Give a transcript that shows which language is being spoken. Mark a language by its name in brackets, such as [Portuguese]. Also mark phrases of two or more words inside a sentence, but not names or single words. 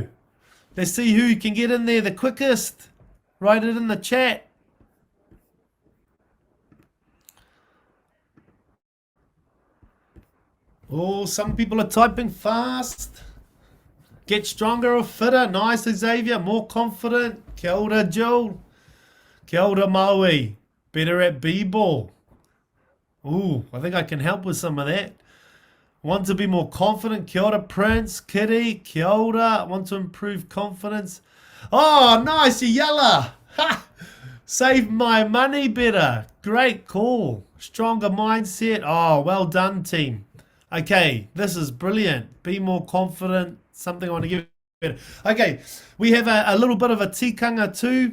[English] Let's see who can get in there the quickest. Write it in the chat. Oh, some people are typing fast. Get stronger or fitter. Nice, Xavier. More confident. [Māori] Kia ora, Joel. Kia ora, Maui. [English] Better at b-ball. Ooh, I think I can help with some of that. Want to be more confident. [Māori] Kia ora, Prince. Kitty. Kia ora. [English] Want to improve confidence. Oh, nice, Yella. Ha! Save my money better. Great call. Stronger mindset. Oh, well done, team. Okay, this is brilliant. Be more confident. Something I want to give better. Okay, we have a little bit of a tikanga too.